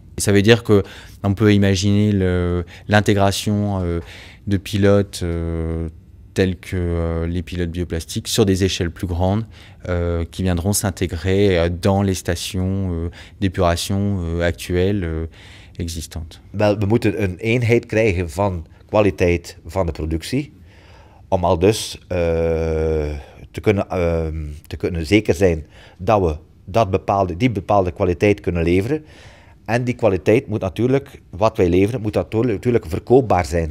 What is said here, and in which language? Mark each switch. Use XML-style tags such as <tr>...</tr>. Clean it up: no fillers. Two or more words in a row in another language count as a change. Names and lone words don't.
<fr>Et ça veut dire qu'on peut imaginer l'intégration de pilotes tels que les pilotes bioplastiques sur des échelles plus grandes qui viendront s'intégrer dans les stations d'épuration actuelles existantes.</fr> <nl>Wel, we moeten een eenheid krijgen van kwaliteit van de productie, om al dus te kunnen zeker zijn dat we die bepaalde kwaliteit kunnen leveren. En die kwaliteit moet natuurlijk, wat wij leveren, moet natuurlijk verkoopbaar zijn.</nl>